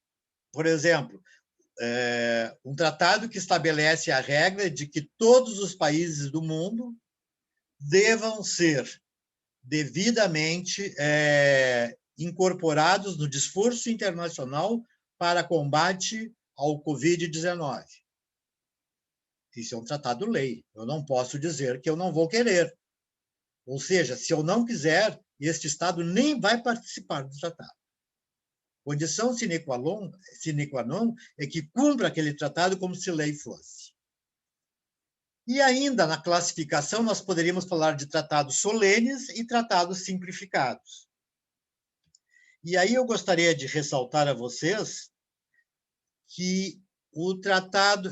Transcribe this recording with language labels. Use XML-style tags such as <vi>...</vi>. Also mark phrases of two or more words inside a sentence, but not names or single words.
<pt>Por exemplo, um tratado que estabelece a regra de que todos os países do mundo devam ser devidamente incorporados no esforço internacional para combate ao Covid-19. Isso é um tratado-lei. Eu não posso dizer que eu não vou querer. Ou seja, se eu não quiser, este Estado nem vai participar do tratado. Condição</pt> <la>sine qua non</la> <pt>é que cumpra aquele tratado como se lei fosse. E ainda, na classificação, nós poderíamos falar de tratados solenes e tratados simplificados. E aí eu gostaria de ressaltar a vocês que o tratado...</pt>